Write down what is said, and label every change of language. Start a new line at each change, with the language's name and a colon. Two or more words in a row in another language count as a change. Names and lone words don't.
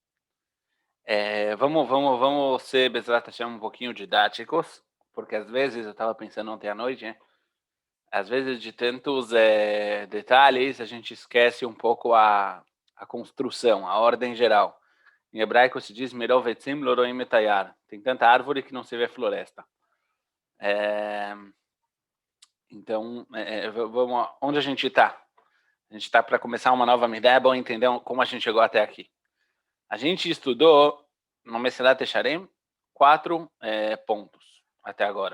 Portuguese: Vamos ser,
Hebrew: בעזרת השם,
Portuguese: um pouquinho didáticos, porque às vezes, eu estava pensando ontem à noite, né? Às vezes de tantos detalhes, a gente esquece um pouco a construção, a ordem geral. Em hebraico se diz
Hebrew: מרוב עצים לא רואים את היער.
Portuguese: Tem tanta árvore que não se vê floresta. Então, vamos, onde a gente está? A gente está para começar uma nova ideia, é bom entender como a gente chegou até aqui. A gente estudou no Mesilat Yesharim 4 pontos até agora.